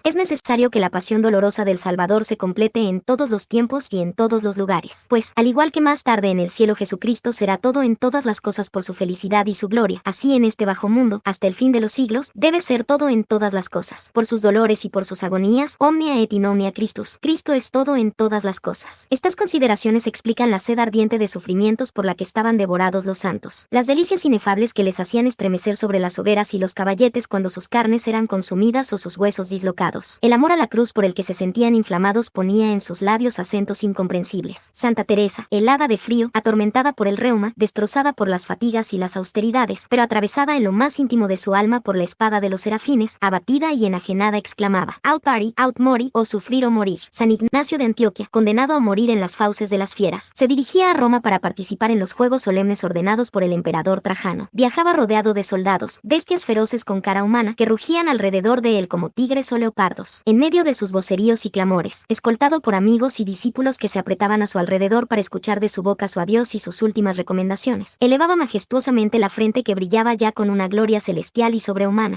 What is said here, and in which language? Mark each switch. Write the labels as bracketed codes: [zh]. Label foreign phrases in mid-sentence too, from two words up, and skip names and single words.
[es] Es necesario que la pasión dolorosa del Salvador se complete en todos los tiempos y en todos los lugares. Pues, al igual que más tarde en el cielo Jesucristo será todo en todas las cosas por su felicidad y su gloria, así en este bajo mundo, hasta el fin de los siglos, debe ser todo en todas las cosas. Por sus dolores y por sus agonías, [la] omnia et in omnia Christus. [es] Cristo es todo en todas las cosas. Estas consideraciones explican la sed ardiente de sufrimientos por la que estaban devorados los santos. Las delicias inefables que les hacían estremecer sobre las hogueras y los caballetes cuando sus carnes eran consumidas o sus huesos dislocados. El amor a la cruz por el que se sentían inflamados ponía en sus labios acentos incomprensibles. Santa Teresa, helada de frío, atormentada por el reuma, destrozada por las fatigas y las austeridades, pero atravesada en lo más íntimo de su alma por la espada de los serafines, abatida y enajenada exclamaba: [la] Aut pari, aut mori, [es] o sufrir o morir. San Ignacio de Antioquia, condenado a morir en las fauces de las fieras, se dirigía a Roma para participar en los juegos solemnes ordenados por el emperador Trajano. Viajaba rodeado de soldados, bestias feroces con cara humana, que rugían alrededor de él como tigres o leopardos. En medio de sus voceríos y clamores, escoltado por amigos y discípulos que se apretaban a su alrededor para escuchar de su boca su adiós y sus últimas recomendaciones, elevaba majestuosamente la frente que brillaba ya con una gloria celestial y sobrehumana.